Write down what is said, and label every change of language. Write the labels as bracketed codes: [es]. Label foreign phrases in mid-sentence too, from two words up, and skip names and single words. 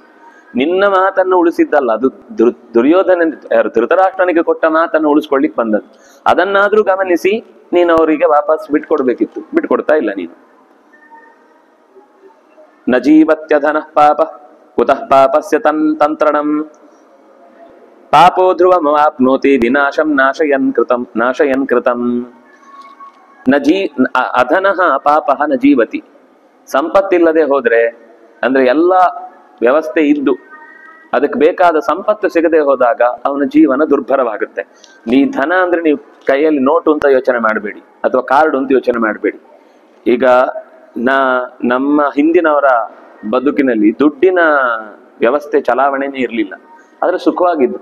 [kn] ನಿನ್ನ ಮಾತನ್ನು ಉಳಿಸಿದ್ದಲ್ಲ, ಅದು ದುರ್ಯೋಧನ ಧೃತರಾಷ್ಟ್ರನಿಗೆ ಕೊಟ್ಟ ಮಾತನ್ನು ಉಳಿಸ್ಕೊಳ್ಲಿಕ್ಕೆ ಬಂದದ್ದು. ಅದನ್ನಾದ್ರೂ ಗಮನಿಸಿ ನೀನು ಅವರಿಗೆ ವಾಪಸ್ ಬಿಟ್ಕೊಡ್ಬೇಕಿತ್ತು, ಬಿಟ್ಕೊಡ್ತಾ ಇಲ್ಲ ನೀನು. [sa] ನ ಜೀವತ್ಯಧನ ಪಾಪ ಕುತಃ ಪಾಪಸ್ಯ ತಂತ್ರಣಂ ಪಾಪೋ ಧ್ರುವಮಾಪ್ನೋತಿ ವಿನಾಶಂ ನಾಶಯನ್ ಕೃತಂ. ಅಧನಃ ಪಾಪಃ ನ ಜೀವತಿ. [kn] ಸಂಪತ್ತಿಲ್ಲದೆ ಹೋದ್ರೆ, ಅಂದ್ರೆ ಎಲ್ಲ ವ್ಯವಸ್ಥೆ ಇದ್ದು ಅದಕ್ಕೆ ಬೇಕಾದ ಸಂಪತ್ತು ಸಿಗದೆ ಹೋದಾಗ ಅವನ ಜೀವನ ದುರ್ಭರವಾಗುತ್ತೆ. ನೀ ಧನ ಅಂದ್ರೆ ನೀವು ಕೈಯಲ್ಲಿ ನೋಟು ಅಂತ ಯೋಚನೆ ಮಾಡಬೇಡಿ, ಅಥವಾ ಕಾರ್ಡ್ ಅಂತ ಯೋಚನೆ ಮಾಡಬೇಡಿ. ಈಗ ನಮ್ಮ ಹಿಂದಿನವರ ಬದುಕಿನಲ್ಲಿ ದುಡ್ಡಿನ ವ್ಯವಸ್ಥೆ ಚಲಾವಣೆನೇ ಇರಲಿಲ್ಲ, ಆದ್ರೆ ಸುಖವಾಗಿದ್ರು.